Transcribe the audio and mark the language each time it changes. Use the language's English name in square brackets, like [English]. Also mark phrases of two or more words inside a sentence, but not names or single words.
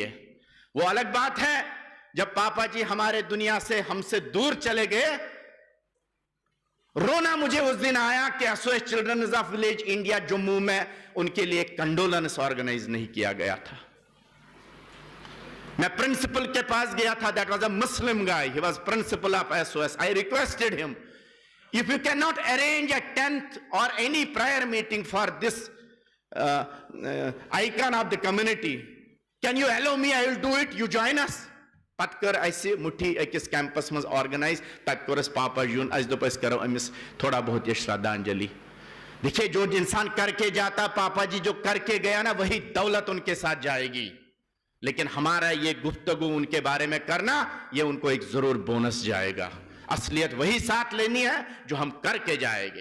[Hindi] वो अलग बात है जब पापा जी हमारे दुनिया से हमसे दूर चले गए, रोना मुझे उस दिन आया कि एसओएस चिल्ड्रंस ऑफ विलेज इंडिया जम्मू में उनके लिए कंडोलेंस ऑर्गेनाइज नहीं किया गया था। मैं प्रिंसिपल के पास गया था, [English] that was a Muslim guy, he was principal of SOS. I requested him, if you cannot arrange a 10th or any prayer meeting for this icon of the community, can you allow me? I will do it, you join us. [Kashmiri] पत्कर ऐसे मुट्ठी अकिस कैंपस में ऑर्गेनाइज तक कोरस पापा यून अस दोपस करो अमिस थोड़ा बहुत ये श्रद्धांजलि। [Hindi] देखिए जो इंसान करके जाता, पापा जी जो करके गया ना, वही दौलत उनके साथ जाएगी। लेकिन हमारा ये गुफ्तगू उनके बारे में करना, ये उनको एक जरूर बोनस जाएगा। असलियत वही साथ लेनी है जो हम करके जाएंगे।